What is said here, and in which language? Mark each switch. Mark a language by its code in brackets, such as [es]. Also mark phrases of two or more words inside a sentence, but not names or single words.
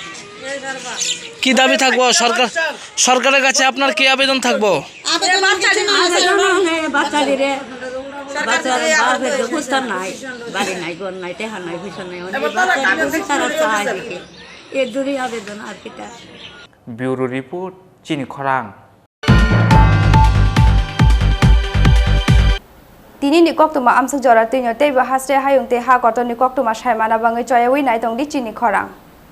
[bn] কি দাবি থাকবো সরকারের কাছে আপনার কি আবেদন থাকবো? বাচ্চাদের বুঝতাম নাই, বাড়ি নাই, ঘর নাই, টেহা নাই, পয়সা নাই, তারা চায় এর দূরই আবেদন আর কিটা। ব্যুরো রিপোর্ট চিনি খরাং। [trp] Tini ni kok tuma amsuk jora tinyo tei ba hasre hayung te ha koto ni kok tuma shaimana bangai choya wi nai tong di Chini Khorang.